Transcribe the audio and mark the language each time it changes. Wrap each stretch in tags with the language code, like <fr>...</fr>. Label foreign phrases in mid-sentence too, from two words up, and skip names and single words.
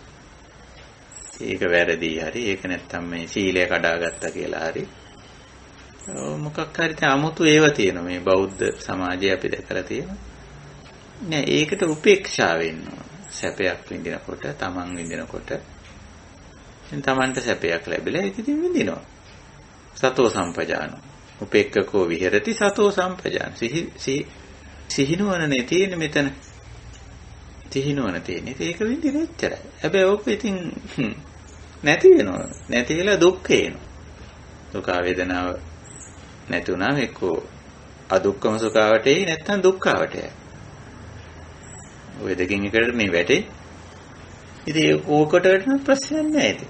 <si>ඒක වැරදි හරි ඒක නැත්තම් මේ සීලය කඩාගත්තා කියලා හරි මොකක් හරි 아무තු ඒව තියෙනවා මේ බෞද්ධ සමාජයේ අපි දැකලා තියෙනවා නෑ ඒකට උපේක්ෂා වෙන්න සැපයක් විඳිනකොට තමන් විඳිනකොට දැන් තමන්ට සැපයක් ලැබිලා ඒක ඉතින් විඳිනවා</si> <pi>සතෝ සම්පජානෝ උපේක්ඛකෝ විහෙරති සතෝ සම්පජාන</pi> <si>සිහිනුවනේ තියෙන්නේ මෙතන සිහිනුවන තියෙන්නේ ඒක විඳින එච්චරයි හැබැයි ඕක ඉතින් නැති වෙනවා නැති වෙලා දුක් එනවා දුක වේදනාව නැති වුණාම එක්කෝ අදුක්කම සුඛාවට එයි නැත්නම් දුක්ඛාවට යයි. ඔය දෙකෙන් එකට මේ වැටේ. ඉතින් ඕකට නම් ප්‍රශ්නයක් නැහැ ඉතින්.</si>